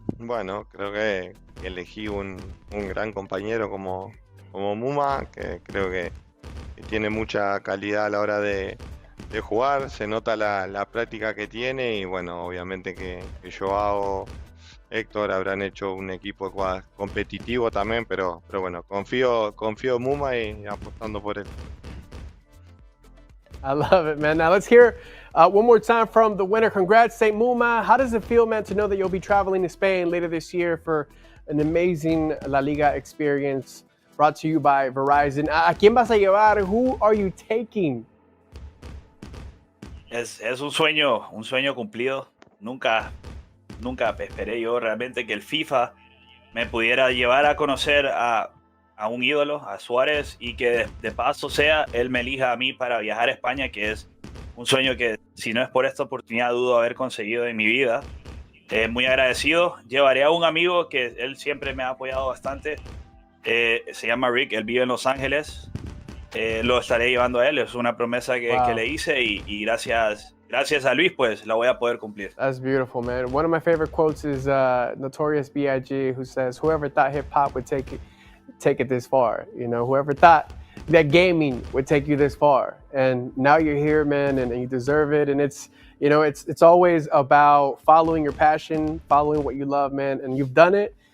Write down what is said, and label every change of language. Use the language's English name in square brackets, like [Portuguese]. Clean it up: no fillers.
[Spanish] Bueno, creo que elegí un gran compañero como Muma, que creo que tiene mucha calidad a la hora de jugar, se nota la práctica que tiene y bueno, obviamente que Joao, Héctor habrán hecho un equipo competitivo también, pero bueno, confío en Muma y apostando por él. [English] I love it, man. Now let's hear one more time from the winner. Congrats, Saint Muma. How does it feel, man, to know that you'll be traveling to Spain later this year for an amazing LaLiga experience brought to you by Verizon? [Spanish] ¿A quién vas a llevar? [English] Who are you taking? [Spanish] Es un sueño cumplido. Nunca esperé yo realmente que el FIFA me pudiera llevar a conocer a un ídolo, a Suárez, y que de paso él me elija a mí para viajar a España, que es un sueño que, si no es por esta oportunidad, dudo haber conseguido en mi vida. Muy agradecido. Llevaré a un amigo que él siempre me ha apoyado bastante. Se llama Rick, él vive en Los Ángeles. Lo estaré llevando a él, es una promesa que le hice y gracias a Luis, pues la voy a poder cumplir. [English] That's beautiful, man. One of my favorite quotes is Notorious B.I.G., who says, "Whoever thought hip-hop would take it this far, you know, whoever thought that gaming would take you this far, and now you're here, man, and you deserve it." And it's, you know, it's always about following your passion, following what you love, man, and you've done it.